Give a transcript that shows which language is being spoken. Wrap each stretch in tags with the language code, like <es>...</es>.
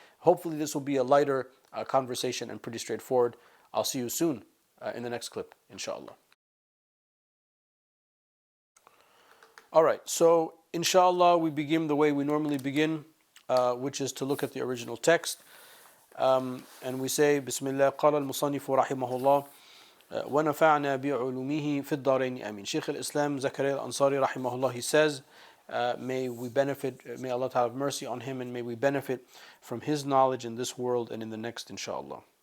<en>Hopefully this will be a lighter conversation and pretty straightforward. I'll see you soon in the next clip, inshallah. All right, so inshallah we begin the way we normally begin, which is to look at the original text. And we say,</en> <ar>Bismillah, قال المصنف رحمه الله ونفعنا بعلومه في الدارين آمين.</ar> <en>Shaykh al-Islam Zakaria al-Ansari rahimahullah, he says, may we benefit, may Allah Ta'ala have mercy on him, and may we benefit from his knowledge in this world and in the next, inshallah.</en>